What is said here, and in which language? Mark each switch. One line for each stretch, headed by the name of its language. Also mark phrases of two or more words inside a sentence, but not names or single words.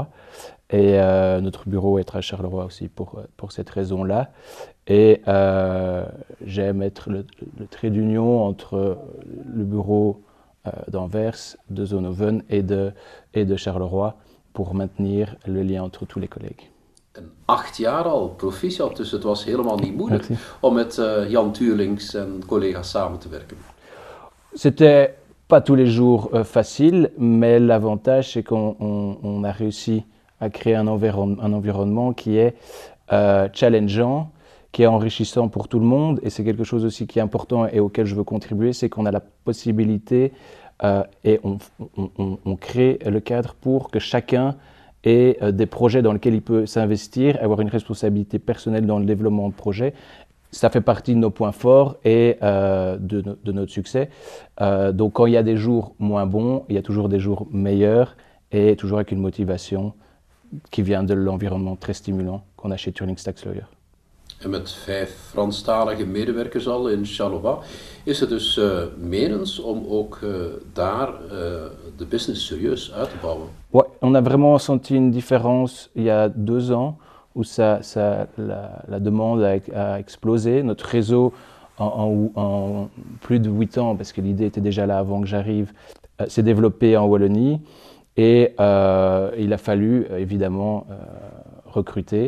French: Et notre bureau est à Charleroi aussi pour cette raison-là. Et j'aime être le trait d'union entre le bureau d'Anvers, de Zonhoven et de Charleroi pour maintenir le lien entre tous les collègues.
Dutch: 8 jaar al, proficiat, dus het was helemaal niet moeilijk
French: Merci.
Dutch: om met Jan Tuurlings en collega's samen te werken.
French: C'était pas tous les jours facile, mais l'avantage c'est qu'on a réussi à créer un environnement qui est challengeant, qui est enrichissant pour tout le monde, et c'est quelque chose aussi qui est important et auquel je veux contribuer, c'est qu'on a la possibilité et on crée le cadre pour que chacun ait des projets dans lesquels il peut s'investir, avoir une responsabilité personnelle dans le développement de projets. Ça fait partie de nos points forts et de notre succès. Donc quand il y a des jours moins bons, il y a toujours des jours meilleurs et toujours avec une motivation qui vient de l'environnement très stimulant qu'on a chez Turing Tax Lawyers.
Dutch: En met 5 Franstalige medewerkers al in Charleroi is het dus menens om ook daar de business serieus uit te bouwen.
French: Ouais, on a vraiment senti une différence il y a 2 ans où la demande a explosé. Notre réseau en plus de 8 ans, parce que l'idée était déjà là avant que j'arrive, s'est développé en Wallonie. Et il a fallu évidemment recruter.